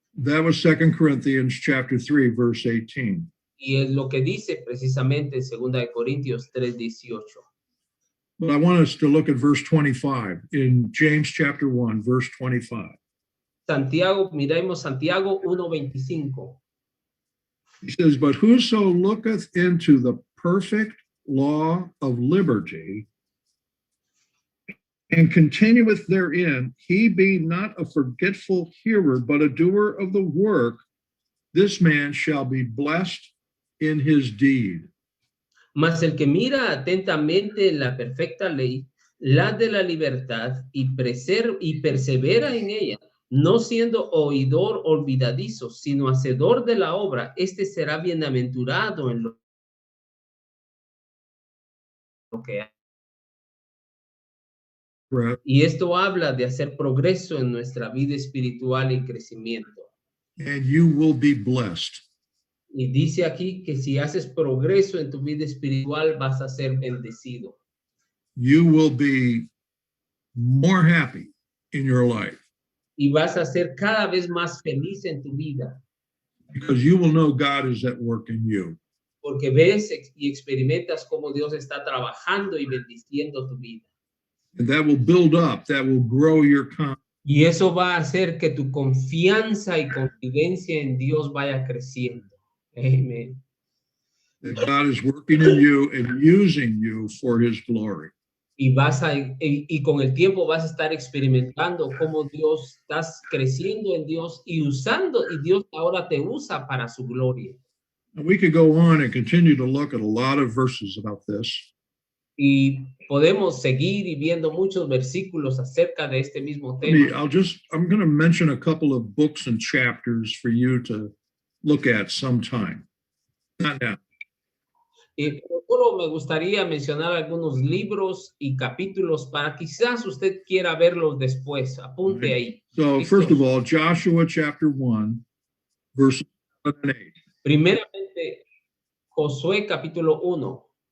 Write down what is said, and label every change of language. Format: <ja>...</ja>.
<en>That was 2 Corinthians chapter 3, verse 18.</en> <es>Y es lo que dice precisamente en 2 Corintios 3:18.</es> <en>But I want us to look at verse 25 in James chapter 1, verse 25.</en> <es>Santiago, miremos Santiago 1:25.</es> <en>He says, but whoso looketh into the perfect law of liberty and continueth therein, he being not a forgetful hearer, but a doer of the work, this man shall be blessed in his deed.</en> <es>Mas el que mira atentamente la perfecta ley la de la libertad y persevera en ella, no siendo oidor olvidadizo, sino hacedor de la obra, este será bienaventurado en lo que hace.</es> <en>Right?</en> <es>Y esto habla de hacer progreso en nuestra vida espiritual y crecimiento.</es> <en>And you will be blessed.</en> <es>Y dice aquí que si haces progreso en tu vida espiritual, vas a ser bendecido.</es> <en>You will be more happy in your life</en> <es>Y vas a ser cada vez más feliz en tu vida,</es> <en>because you will know God is at work in you.</en> <es>porque ves y experimentas cómo Dios está trabajando y bendiciendo tu vida.</es> <en>And that will build up, that will grow your confidence.</en> <es>Y eso va a hacer que tu confianza y confidencia en Dios vaya creciendo. Amén.</es> <en>That God is working in you and using you for his glory.</en> <es>Y con el tiempo vas a estar experimentando cómo Dios estás creciendo en Dios y Dios ahora te usa para su gloria.</es> <en>And we could go on and continue to look at a lot of verses about this.</en> <es>Y podemos seguir y viendo muchos versículos acerca de este mismo tema.</es> <en>I'm going to mention a couple of books and chapters for you to look at sometime. Not now.</en> <es>Y solo me gustaría mencionar algunos libros y capítulos para quizás usted quiera verlos después. Apunte ahí.</es> <en>So first of all, Joshua chapter 1, verses 7 and 8.</en> <es>Primeramente, Josué capítulo 1.</es>